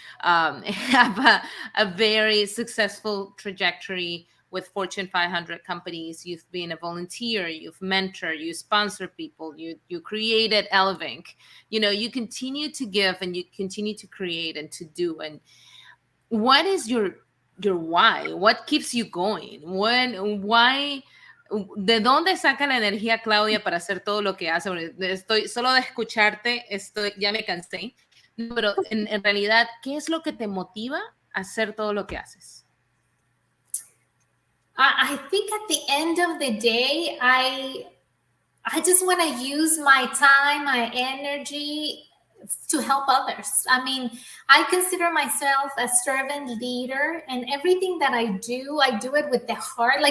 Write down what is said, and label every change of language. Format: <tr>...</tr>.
<en>Have a very successful trajectory with Fortune 500 companies. You've been a volunteer. You've mentored. You sponsor people. You created elevink. You continue to give, and you continue to create and to do. And what is your your why. What keeps you going? Why?</en> <es>¿De dónde saca la energía Claudia para hacer todo lo que hace? Estoy solo de escucharte, ya me cansé. No, pero en realidad, ¿qué es lo que te motiva a hacer todo lo que haces?</es> <en>I think at the end of the day, I just want to use my time, my energy to help others. I mean, I consider myself a servant leader, and everything that I do it with the heart.</en>